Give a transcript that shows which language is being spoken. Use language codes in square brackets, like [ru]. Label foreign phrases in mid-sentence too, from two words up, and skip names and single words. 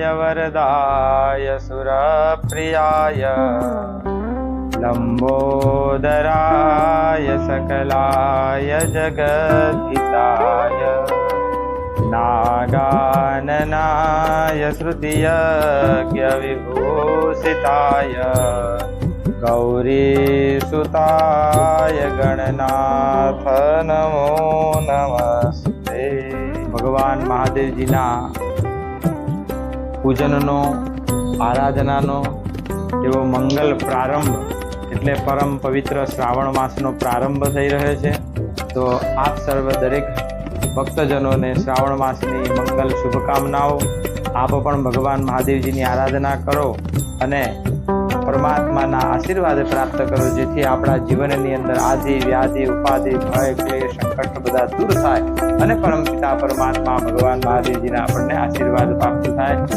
[sa] वरदाय सुरप्रियाय लंबोदराय सकलाय जगद्धिताय नागाननाय श्रुतियज्ञ विभूषिताय गौरीसुताय गणनाथ नमो नमस्ते। [gu] ભગવાન મહાદેવજીના પૂજનનો આરાધનાનો એવો મંગલ પ્રારંભ એટલે પરમ પવિત્ર શ્રાવણ માસનો પ્રારંભ થઈ રહ્યો છે। તો આપ સર્વ દરેક ભક્તજનોને શ્રાવણ માસની મંગલ શુભકામનાઓ। આપ પણ ભગવાન મહાદેવજીની આરાધના કરો અને પરમાત્માના આશીર્વાદ પ્રાપ્ત કરો, જેથી આપણા જીવનની અંદર આદિ વ્યાધિ ઉપાધિ ભય ક્લેશ સંકટ બધા દૂર થાય અને પરમપિતા પરમાત્મા ભગવાન મહાદેવજીના આપણને આશીર્વાદ પ્રાપ્ત થાય।